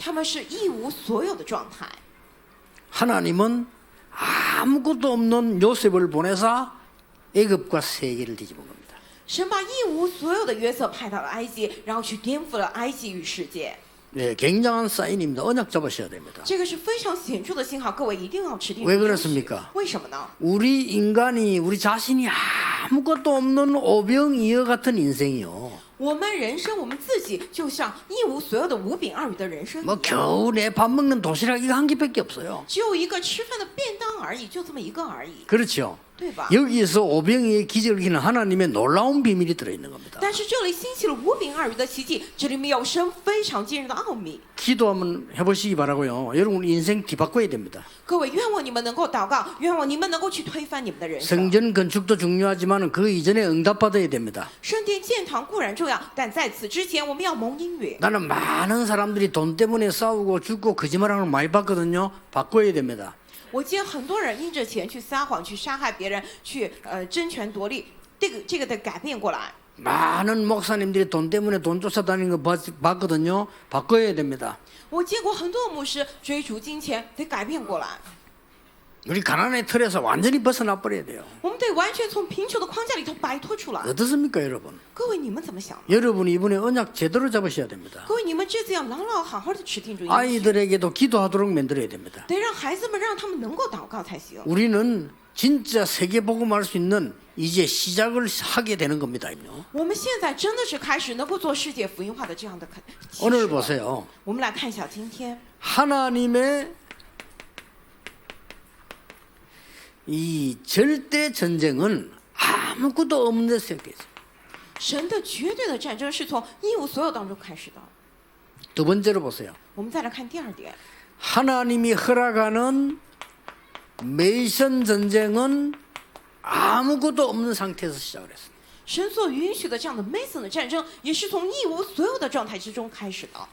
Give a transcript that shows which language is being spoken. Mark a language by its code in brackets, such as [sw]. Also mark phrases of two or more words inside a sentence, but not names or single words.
[zh] 他们是一无所有的状态。 [ko] 하나님은 아무것도 없는 요셉을 보내사 애굽과 세계를 뒤집은 겁니다. [zh] 神把一无所有的约瑟派到了埃及，然后去颠覆了埃及与世界。 [ko] 네, 굉장한 사인입니다. 언약 잡으셔야 됩니다. [zh] 这个是非常显著的信号，各位一定要持定。 [ko] 왜 그렇습니까? [zh] 为什么呢？ [ko] 우리 인간이 우리 자신이 아무것도 없는 오병이어 같은 인생이요. [zh] 我们人生我们自己就像一无所有的五饼二鱼的人生一 [ko] 뭐 [zh] 样， [ko] 겨우 내 밥 먹는 도시락 이거 한 개밖에 없어요. [zh] 只有一个吃饭的便当而已，就这么一个而已， [ko] 그렇죠. [zh] 对吧？ [ko] 여기서 오병이의 기적을 기는 하나님의 놀라운 비밀이 들어있는 겁니다. [zh] 但是这里兴起了五饼二鱼的奇迹，这里面有神非常惊人的奥秘。 [ko] 기도 한번 해보시기 바라고요. 여러분 인생 뒤바꿔야 됩니다. [zh] 各位，愿望你们能够祷告，愿望你们能够去推翻你们的人生。 [ko] 성전 건축도 중요하지만 그 이전에 응답받아야 됩니다. [zh] 圣殿建堂固然重要，但在此之前，我们要蒙应允。 [ko] 나는 많은 사람들이 돈 때문에 싸우고 죽고 거짓말하는 걸 많이 봤거든요. 바꿔야 됩니다. [zh] 我见很多人因着钱去撒谎、去杀害别人、去争权夺利，这个得改变过来。 [ko] 많은 목사님들이 돈 때문에 돈 쫓아다니는 거 봤거든요. 바꿔야 됩니다. [zh] 我见过很多牧师追逐金钱，得改变过来。 [ko] 우리 가난의 틀에서 완전히 벗어나 버려야 돼요. [zh] 我们得完全从贫穷的框架里头摆脱出来。 [ko] 어떻습니까, 여러분? [zh] 各位，你们怎么想？ [ko] 여러분이 이번에 언약 제대로 잡으셔야 됩니다. [zh] 各位，你们这次要牢牢好好的持定住应许， [ko] 아이들에게도 기도하도록 만들어야 됩니다. [zh] 得让孩子们让他们能够祷告才行。 [ko] 우리는 진짜 세계 복음할 수 있는 이제 시작을 하게 되는 겁니다. [zh] 我们现在真的是开始能够做世界福音化的这样的启示 [ko] 오늘 [zh] 了。 [ko] 보세요. [zh] 我们来看一下今天， [ko] 하나님의 이 절대 전쟁은 아무것도 없는 데서 시작됐어요. [zh] 神的绝对的战争是从一无所有当中开始的。 [ko] 두 번째로 보세요. [zh] 我们再来看第二点， [ko] 하나님이 허락하는 메이션 전쟁은 아무것도 없는 상태에서 시작을 했어요. [zh] 神所允许的这样的 Mason 的战争，也是从一无所有的状态之中开始的。